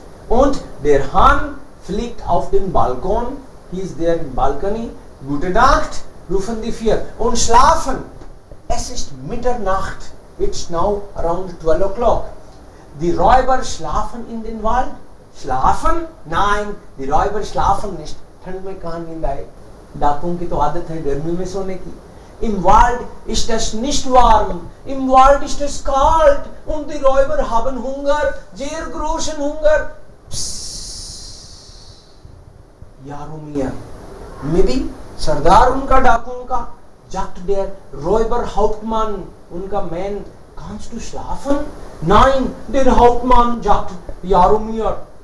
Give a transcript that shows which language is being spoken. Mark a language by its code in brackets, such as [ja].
[de] Und der Hahn fliegt auf den Balkon. [en] He is there in balcony [de] Gute Nacht, rufen die vier. Und schlafen. Es ist Mitternacht. [en] It's now around 12 o'clock. [de] Die Räuber schlafen in den Wald. Schlafen? Nein, die Räuber schlafen nicht. [hi] ठंड में कहाँ नींद आए? डाकुओं की तो आदत है गर्मी में सोने की. [de] Im Wald ist es nicht warm. Im Wald ist es kalt. Und die Räuber haben Hunger. Sehr großen Hunger. Jaromir. [hi] Maybe सरदार उनका डाकुओं का. [de] Jagt der Räuberhauptmann. [hi] उनका man. [de] Kannst du schlafen? Nein, der Hauptmann jagt Jaromir.